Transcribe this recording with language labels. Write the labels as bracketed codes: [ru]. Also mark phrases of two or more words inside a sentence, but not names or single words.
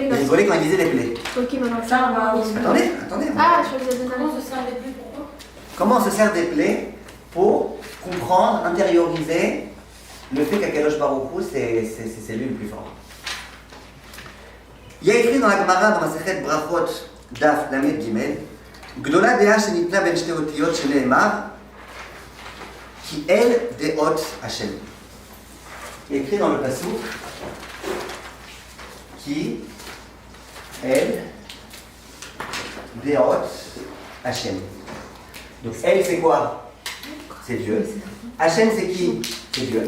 [fr] Il rigolait quand il disait les plaies. Ok, maintenant Ça, on va... Attendez. Ah, je crois que vous avez donné Comment se sert les plaies, pourquoi? Comment on se sert des plaies pour comprendre, intérioriser le fait qu' [he] הקדוש ברוך הוא, [fr] c'est lui le plus fort. Il y a écrit dans la Gemara, dans [he] מסכת ברכות, דף, למד גימל, גדולה דעה שניתנה בין שתי אותיות שנאמר, כי אל דעות השם. [fr] Il y a écrit dans le passouk, [he] כי אל דעות השם. [fr] Donc El c'est quoi? C'est Dieu. Hashem c'est qui? C'est Dieu.